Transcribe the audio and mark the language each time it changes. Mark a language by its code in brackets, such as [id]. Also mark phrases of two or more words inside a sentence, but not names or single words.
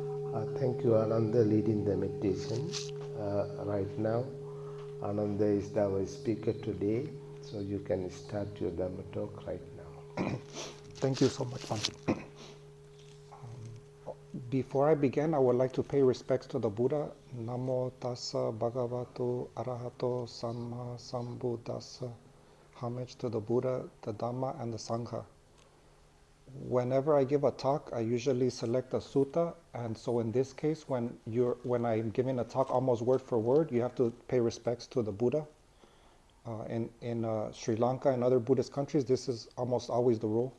[en] Thank you, Ananda, leading the meditation. Right now, Ananda is our speaker today, so you can start your Dhamma talk right now. Thank you so much, Bhante. Before I begin, I would like to pay respects to the Buddha. [pi] Namo tassa bhagavato arahato samma sambuddhassa. [en] Homage to the Buddha, the Dhamma, and the Sangha. Whenever I give a talk, I usually select a sutta, and so in this case, when I'm giving a talk almost word for word, you have to pay respects to the Buddha. In Sri Lanka and other Buddhist countries, this is almost always the rule.